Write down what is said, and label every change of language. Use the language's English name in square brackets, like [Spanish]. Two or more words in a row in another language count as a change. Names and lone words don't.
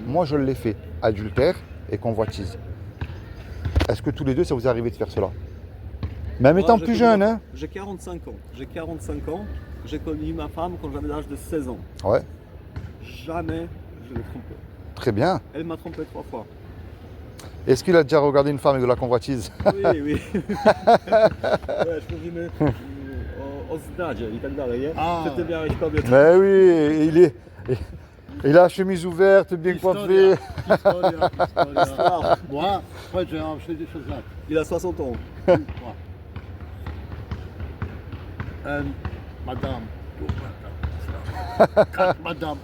[French] Moi je l'ai fait, adultère et convoitise. Est-ce que tous les deux ça vous est arrivé de faire cela? Même Moi, étant j'ai plus connu- jeune, hein? J'ai 45 ans. J'ai connu ma femme quand j'avais l'âge de 16 ans. Ouais, Jamais je l'ai trompée. très bien. Elle m'a trompé 3 fois. Est-ce qu'il a déjà regardé une femme avec de la convoitise? Oui. [Polish] Wiesz, mówimy o zdradzie i tak dalej, nie? A. Że ty miałeś kobietę. [French] Mais oui, il a la chemise ouverte, bien coiffé. [Polish] Historia. [French] Histoire. Moi, après j'ai fait des choses là. Il a 60 ans. Moi. Madame. Madame.